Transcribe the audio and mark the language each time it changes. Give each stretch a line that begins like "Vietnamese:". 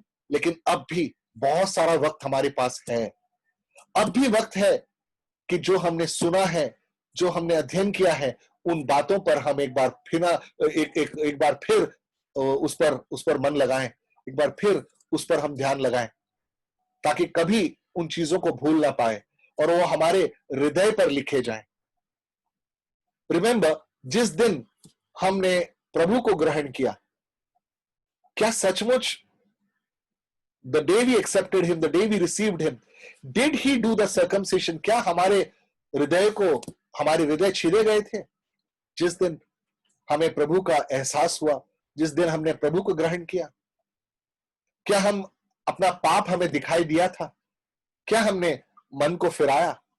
Hindi: लेकिन अब भी बहुत सारा वक्त हमारे पास है। अब भी वक्त है कि जो हमने सुना है, जो हमने अध्ययन किया है, उन बातों पर हम एक बार फिर एक बार फिर उस पर मन लगाएं, एक बार फिर उस पर हम ध्यान लगाएं, ताकि कभी उन चीजों को भूल ना पाए और वो हमारे हृदय पर लिखे जाएं। रिमेंबर, जिस दिन हमने प्रभु को ग्रहण किया, क्या सचमुच
English: the day we accepted him, the day we received him, did he do the circumcision?
Hindi: क्या हमारे हृदय छीले गए थे जिस दिन हमें प्रभु का एहसास हुआ, जिस दिन हमने प्रभु को ग्रहण किया? क्या हम अपना पाप हमें दिखाई दिया था? क्या हमने मन को फिराया?